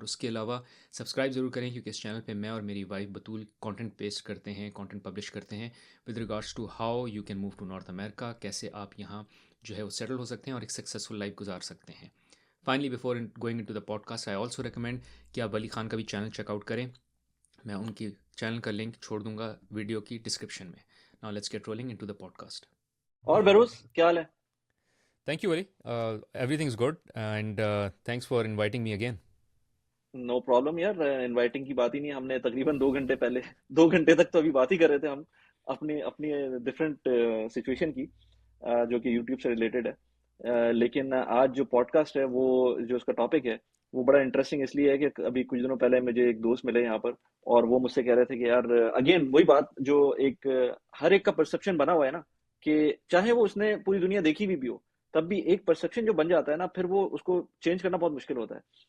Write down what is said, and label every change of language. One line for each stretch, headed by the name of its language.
Urdu: اور اس کے علاوہ سبسکرائب ضرور کریں کیونکہ اس چینل پہ میں اور میری وائف بطول کانٹینٹ پیسٹ کرتے ہیں، کانٹینٹ پبلش کرتے ہیں
English: with regards to how you can move to North America,
Urdu: کیسے آپ یہاں جو ہے وہ سیٹل ہو سکتے ہیں اور ایک سکسیزفل لائف گزار سکتے ہیں.
English: finally before going in to the podcast I also recommend
Urdu: کہ آپ ولی خان کا بھی چینل چیک آؤٹ کریں. میں ان کی چینل کا لنک چھوڑ دوں گا ویڈیو کی ڈسکرپشن میں.
English: Now let's get rolling into the podcast.
Urdu: اور بہروز کیا حال ہے؟
English: Thank you, Ali. Everything's good and thanks for inviting me again.
Urdu: No problem یار، انوائٹنگ کی بات ہی نہیں. ہم نے تقریباً 2 گھنٹے پہلے 2 گھنٹے تک تو ابھی بات ہی کر رہے تھے ہم اپنی اپنی ڈفرینٹ سچویشن کی جو کہ یوٹیوب سے ریلیٹڈ ہے. لیکن آج جو پوڈ کاسٹ ہے وہ جو اس کا ٹاپک ہے وہ بڑا انٹرسٹنگ اس لیے ہے کہ ابھی کچھ دنوں پہلے مجھے ایک دوست ملے یہاں پر اور وہ مجھ سے کہہ رہے تھے کہ یار اگین وہی بات جو ایک ہر ایک کا پرسپشن بنا ہوا ہے نا، کہ چاہے وہ اس نے پوری دنیا دیکھی بھی ہو تب بھی ایک پرسپشن جو بن جاتا ہے نا پھر وہ اس کو چینج کرنا بہت مشکل ہوتا ہے.